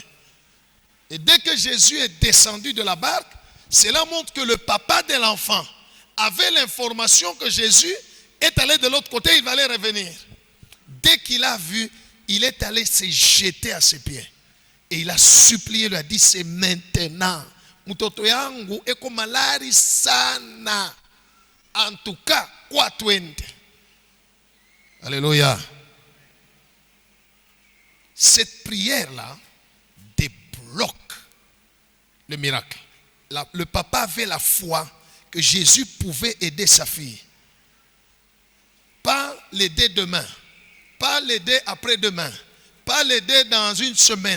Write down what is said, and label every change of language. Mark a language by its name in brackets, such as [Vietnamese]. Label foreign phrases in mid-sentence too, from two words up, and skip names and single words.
[French] Et dès que Jésus est descendu de la barque, cela montre que le papa de l'enfant avait l'information que Jésus est allé de l'autre côté, il va aller revenir. Dès qu'il a vu, il est allé se jeter à ses pieds. Et il a supplié, il a dit, c'est maintenant. [Swahili] Mtoto yangu eko malari sana. [French] En tout cas, [Swahili] kwa twende. [French] Alléluia. Cette prière-là débloque le miracle. Le papa avait la foi que Jésus pouvait aider sa fille. Pas l'aider demain, pas l'aider après-demain, pas l'aider dans une semaine.